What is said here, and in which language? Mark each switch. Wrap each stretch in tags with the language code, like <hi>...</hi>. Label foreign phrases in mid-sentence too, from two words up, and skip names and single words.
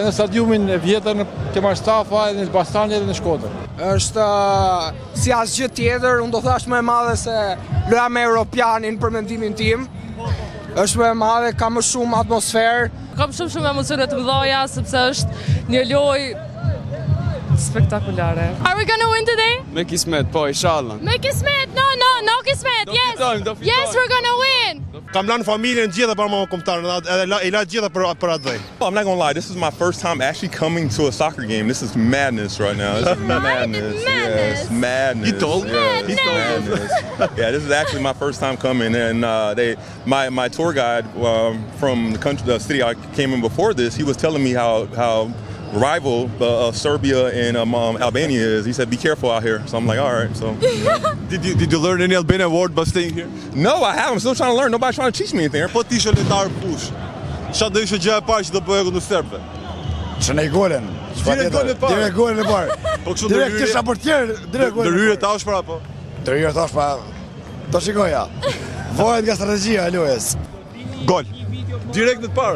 <sq>Në stadiumin e vjetër në Kemal Stafa, në Elbasani edhe në Shkodër. Është si asgjë tjetër, unë do thash më e madhe se loja me Europianin për mendimin tim. Është më e madhe, ka më shumë atmosferë. Kam shumë emocione të mëdha sepse është një lojë spektakulare.</sq> <en>Are we gonna win today?</en> <sq>Me kismet, po, inshallah. Me kismet.</sq> <en>No kismet. Yes.</en> <sq>fitojmë.</sq> <en>Yes, we're gonna win.</en> <sq>Kam lanë familjen gjithë për më kombëtarë, edhe i la gjithë për atë dhej.</sq> <en>I'm not gonna lie, this is my first time actually coming to a soccer game. This is madness right now. This is madness. Yes, madness. You told? Yes, it's madness. Yeah, this is actually my first time coming, and my tour guide from the city I came in before this, he was telling me how rival Serbia and Albania is. He said, "Be careful out here." So I'm like, "All right." So Did you learn any Albanian word by staying here? no, I haven't. I'm still trying to learn. Nobody's trying to teach me anything.</en> <sq>Po ti ishe lojtar fush. Çfarë do ishte gjëja e parë që do bëje kundër serbëve? Që ne golen. Direkt golin e parë. Direkt golen e parë. Po kështu Direkt kisha portier, direkt golen. Ndërhyrje tash pra po. Ndërhyrje tash pa. Do shikoja. Vohet nga strategjia e lojës. Gol. Direkt në të parën.</sq>